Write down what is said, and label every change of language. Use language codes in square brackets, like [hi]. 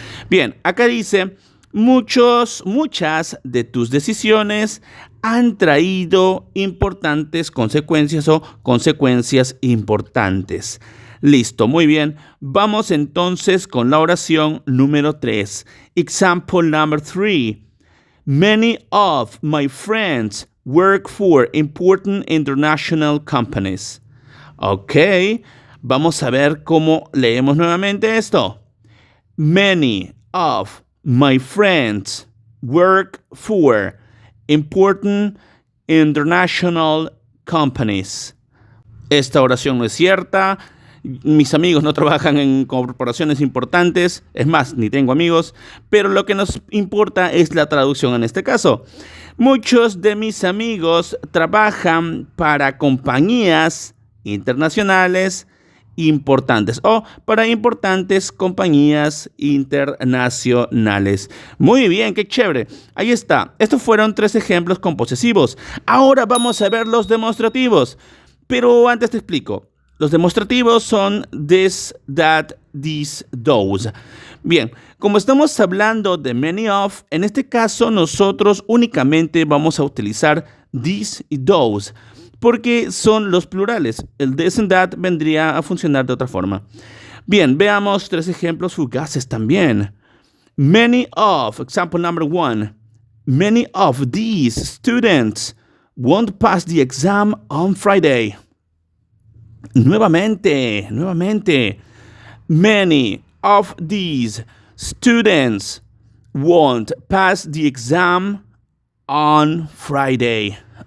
[es] Bien, acá dice, muchas de tus decisiones han traído importantes consecuencias o consecuencias importantes. Listo, muy bien. Vamos entonces con la oración número 3. [en] Example number 3. Many of my friends work for important international companies. [es] Ok, vamos a ver cómo leemos nuevamente esto. [en] Many of my friends work for important international companies. [es] Esta oración no es cierta. Mis amigos no trabajan en corporaciones importantes, es más, ni tengo amigos, pero lo que nos importa es la traducción en este caso. Muchos de mis amigos trabajan para compañías internacionales importantes o para importantes compañías internacionales. Muy bien, qué chévere. Ahí está. Estos fueron 3 ejemplos con posesivos. Ahora vamos a ver los demostrativos. Pero antes te explico. Los demostrativos son this, that, these, those. Bien, como estamos hablando de many of, en este caso nosotros únicamente vamos a utilizar these y those, porque son los plurales. El this and that vendría a funcionar de otra forma. Bien, veamos 3 ejemplos fugaces también. [en] Many of, example number 1. Many of these students won't pass the exam on Friday. [es] Nuevamente. [en] Many of these students won't pass the exam on Friday.